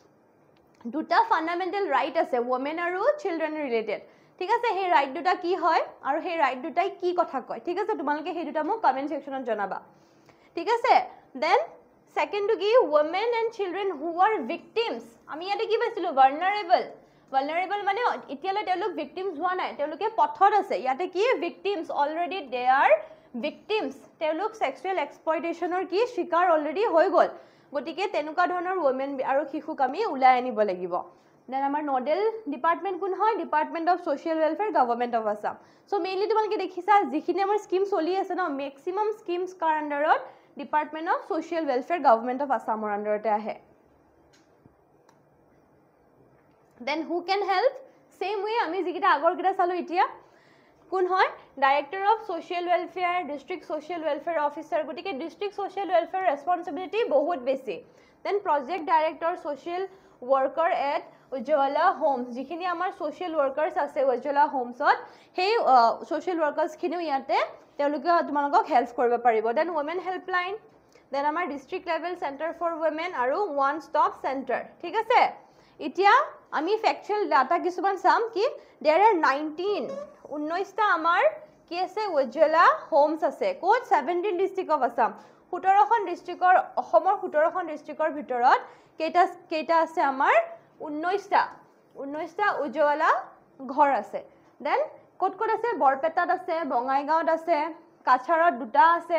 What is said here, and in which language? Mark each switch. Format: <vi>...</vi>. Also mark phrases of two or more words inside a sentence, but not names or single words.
<as>দুটা</as> <en>fundamental right</en> <as>আছে women আৰু</as> <en>children related</en> <as>ঠিক আছে সেই ৰাইট দুটা কি হয় আৰু সেই ৰাইট দুটাই কি কথা কয় ঠিক আছে তোমালোকে সেই দুটা মোক কমেন্ট সেকশনত জনাবা ঠিক আছে</as> <en>then second two</en> <as>কি</as> <en>women and children who are victims</en> <as>আমি ইয়াতে কি পাইছিলো vulnerable মানে এতিয়ালৈ তেওঁলোক victims হোৱা নাই তেওঁলোকে পথত আছে ইয়াতে কি</as> <en>victims already they are victims</en> <as>তেওঁলোক</as> <en>sexual exploitationৰ</en> <as>কি শিকাৰ already হৈ গল গটিকে তেনুকা ধৰণৰ women আৰু শিশুক আমি ওলাই আনিব লাগিব দেন আমাৰ</as> <en>nodal department</en> <as>কোন হয় ডিপাৰ্টমেন্ট অফ সোশ্যাল ওয়েলফেয়াৰ গভৰ্নমেন্ট অফ আসাম</as> <en>so mainly</en> <as>তোমালোকে দেখিছা যিখিনি আমাৰ স্কিম চলি আছে ন</as> <en>maximum schemes</en> <as>কাৰ আন্ডাৰত ডিপাৰ্টমেন্ট অফ সোশ্যাল ওয়েলফেয়াৰ গভৰ্নমেন্ট অফ আসামৰ আন্ডাৰতে আহে</as> <en>then who can help same way</en> <as>আমি যিকিটা আগৰ কিটা চালো এতিয়া কোন হয়</as> <en>Director of Social Welfare District Social Welfare Officer</en> <as>গটিকে</as> <en>district social welfare responsibility</en> <as>বহুত বেছি</as> <en>then project director social worker at উজ্জ্বলা হোমস</en> <as>যিখিনি আমাৰ</as> <en>social workers আছে উজ্জ্বলা</en> <as>হোমসত সেই</as> <en>social workers</en> <as>খিনিও ইয়াতে তেওঁলোকে তোমালোকক হেল্প কৰিব পাৰিব</as> <en>then women helpline then</en> <as>আমাৰ</as> <en>district level centre for</en> <as>women আৰু</as> <en>one stop center</en> <as>ঠিক আছে এতিয়া আমি</as> <en>factual data</en> <as>কিছুমান চাম কি</as> <en>there are</en> <as>19টা আমাৰ কি আছে উজ্জ্বলা হোমস আছে কোড 17</as> <en>district of Assam</en> <as>17খন ডিস্ট্ৰিক্টৰ অসমৰ 17খন ডিস্ট্ৰিক্টৰ ভিতৰত কেইটা আছে আমাৰ 19টা উজ্জ্বলা ঘৰ আছে দেন কোড আছে বৰপেটাত আছে বঙাইগাঁৱত আছে কাছাৰত দুটা আছে</as>